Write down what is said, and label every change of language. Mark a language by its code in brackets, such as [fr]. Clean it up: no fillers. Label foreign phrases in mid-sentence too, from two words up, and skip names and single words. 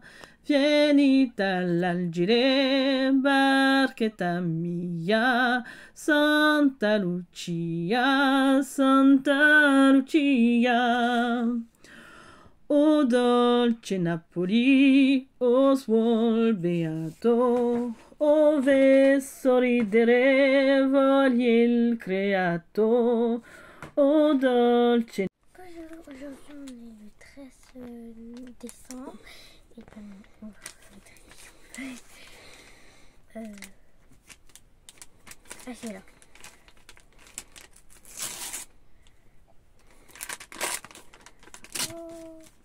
[it] Vieni dall'Algire, barchetta mia, Santa Lucia, Santa Lucia. O dolce Napoli, o suol beato, ove sorridere voglie il creato, o dolce. [fr] Bonjour, aujourd'hui on est le 13 décembre et ben on va faire ah c'est là. Oh.